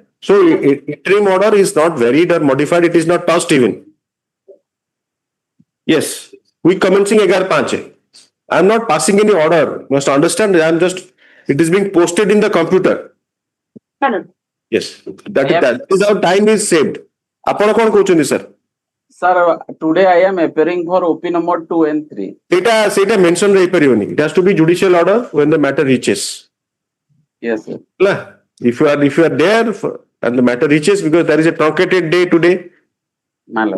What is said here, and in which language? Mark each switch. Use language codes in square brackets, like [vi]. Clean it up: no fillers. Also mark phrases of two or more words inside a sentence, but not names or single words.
[en] So interim order is not varied or modified. It is not tossed even. Yes. We commencing 11-5. I am not passing any order. You must understand. I am just. It is being posted in the computer. my lord. Yes. That is how time is saved. [or] ଆପଣ କଣ କହୁଛନ୍ତି sir? [en] Sir, today I am appearing for OP number 2 and 3. [or] ସେଇଟା mention ରହିପାରିବନି. [en] It has to be judicial order when the matter reaches. Yes, sir. If you are there and the matter reaches, because there is a truncated day today, My lord.